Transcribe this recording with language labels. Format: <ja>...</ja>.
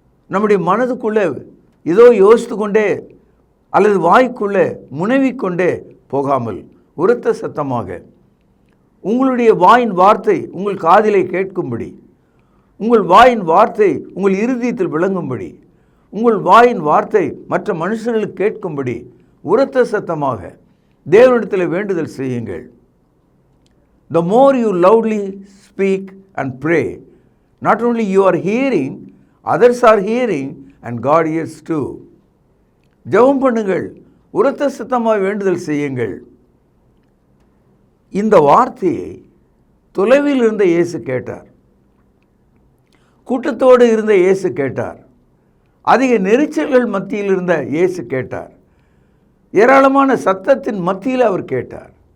<ta>நம்முடைய மனதுக்குள்ளே ஏதோ யோசித்து கொண்டே அல்லது வாய்க்குள்ளே முனைவிக்கொண்டே போகாமல் உரத்த சத்தமாக உங்களுடைய வாயின் வார்த்தை உங்கள் காதிலே கேட்கும்படி, உங்கள் வாயின் வார்த்தை உங்கள் இருதயத்தில் விளங்கும்படி, உங்கள் வாயின் வார்த்தை மற்ற மனுஷர்களுக்கு கேட்கும்படி உரத்த சத்தமாக தேவனிடத்தில் வேண்டுதல் செய்யுங்கள்.</ta> <en>The more you loudly speak and pray, not only you are hearing, others are hearing and God hears too.</en> <ta>ஜெபம் பண்ணுங்கள், உரத்த சத்தமாக வேண்டுதல் செய்யுங்கள். இந்த வார்த்தையை தொலைவில் இருந்த இயேசு கேட்டார், கூட்டத்தோடு இருந்த இயேசு கேட்டார், அதிக நெரிச்சல்கள் மத்தியில் இருந்த இயேசு கேட்டார், ஏராளமான சத்தத்தின் மத்தியில் அவர் கேட்டார்.</ta>